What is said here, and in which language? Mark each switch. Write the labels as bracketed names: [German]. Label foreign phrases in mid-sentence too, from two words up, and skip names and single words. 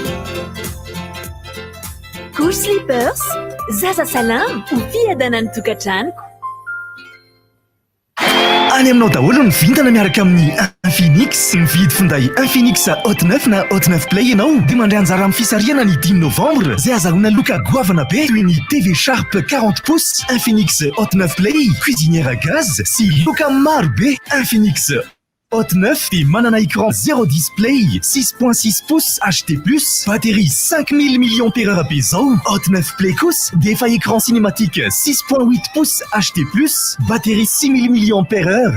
[Malagasy] Couche slippers, zaza salama ho fiadana ny tokantranoko. Any aminao daholo ny vintana miaraka amin'ny Infinix. Mividy finday Infinix Hot 9 na Hot 9 Play ianao dia mandray anjara amin'ny fisariana ny 10 novembre izay azahoana loka goavana be toy ny TV Sharp 40 pouces, Infinix Hot 9 Play, [French] cuisinière à gaz [Malagasy] sy loka maro be. Infinix Hot 9 dia manana [French] écran 0 display 6.6 pouces HD+, batterie 5000 mAh [Malagasy] be zao. Hot 9 Play kosa dia efa [French] écran cinématique 6.8 pouces HD+, batterie 6000 mAh.